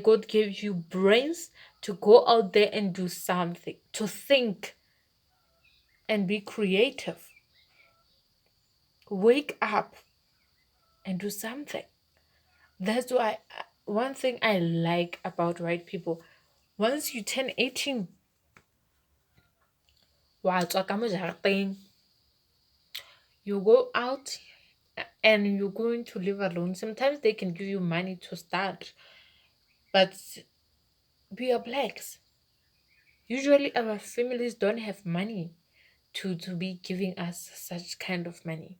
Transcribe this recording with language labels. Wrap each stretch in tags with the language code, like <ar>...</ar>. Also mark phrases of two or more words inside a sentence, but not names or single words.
<en>God gave you brains to go out there and do something, to think and be creative. Wake up and do something. That's why one thing I like about white people, once you turn 18,</en> <tn>wa tswa ka mo jarateng,</tn> <en>you go out and you're going to live alone. Sometimes they can give you money to start, but we are blacks. Usually, our families don't have money to be giving us such kind of money.</en>